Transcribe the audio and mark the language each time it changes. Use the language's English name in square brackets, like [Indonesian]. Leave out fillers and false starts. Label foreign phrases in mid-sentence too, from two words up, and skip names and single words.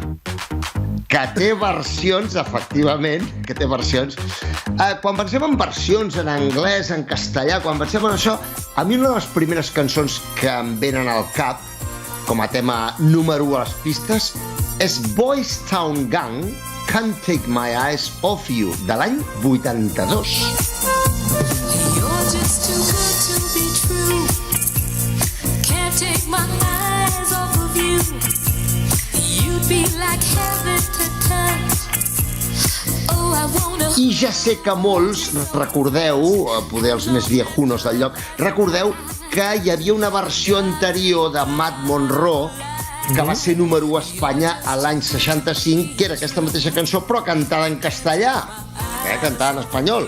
[Catalan] que té versions, efectivament, que té versions. Quan pensem en versions en anglès, en castellà, quan pensem en això, a mi una de les primeres cançons que em venen al cap, com a tema número 1 a les pistes, és Boys Town Gang, Can't Take My Eyes Off You, de l'any 82. [English] You're just too good to be true. Can't take my eyes off of you. You'd be like heaven to touch. Oh, I wanna. [Catalan] I ja sé que molts recordeu, poder els més viejunos del lloc, recordeu que hi havia una versió anterior de Matt Monro que va ser número 1 a Espanya a l'any 65, que era aquesta mateixa cançó, però cantada en castellà, cantada en espanyol.